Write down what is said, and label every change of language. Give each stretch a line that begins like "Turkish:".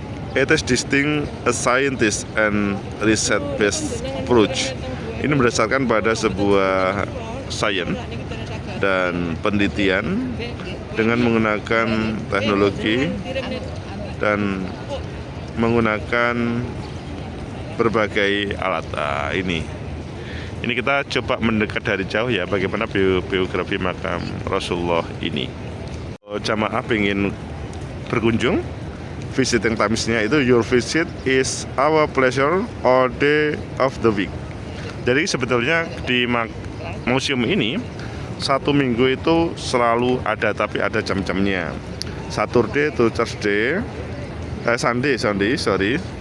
English: It is distinct a scientist and research-based approach
Indonesian: Ini berdasarkan pada sebuah sains dan penelitian dengan menggunakan teknologi dan menggunakan berbagai alat. Ini kita coba mendekat dari jauh ya, bagaimana biografi makam Rasulullah ini. Kalau jamaah ingin berkunjung,
English: visiting times-nya itu your visit is our pleasure all day of the week.
Indonesian: Jadi sebetulnya di museum ini 1 minggu itu selalu ada, tapi ada jam-jamnya.
English: Saturday to Thursday, Sunday, sorry.